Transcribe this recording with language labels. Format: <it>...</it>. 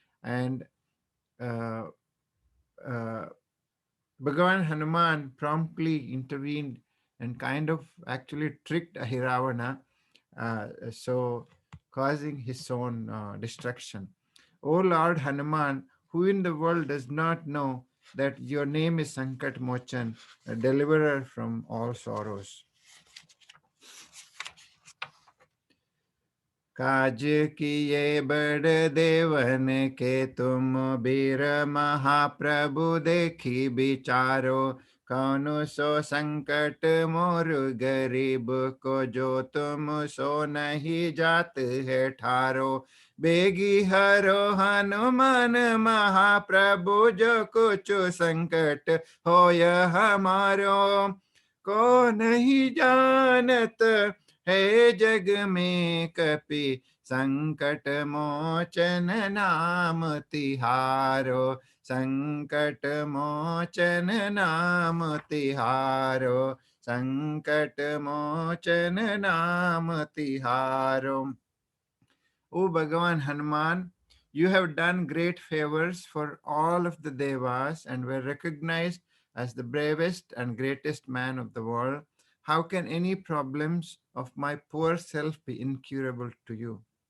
<en>And uh, uh, Bhagavan Hanuman promptly intervened and kind of actually tricked Ahiravana, so causing his own destruction. O Lord Hanuman, who in the world does not know that your name is Sankat Mochan, a deliverer from all sorrows?</en> <hi>काज किए बड़ देवन के तुम बीर महाप्रभु देखी विचारो कौन सो संकट मोर गरीब को जो तुम सो नहीं जात है ठारो बेगी हरो हनुमान महाप्रभु जो कुछ संकट होय हमारो को नहीं जानत हे जग में कपि संकट मोचन नाम तिहारो संकट मोचन नाम तिहारो संकट मोचन नाम तिहारो.</hi> <en>O Bhagavan Hanuman, you have done great favors for all of the Devas and were recognized as the bravest and greatest man of the world. How can any problems of my poor self be incurable to you?</en>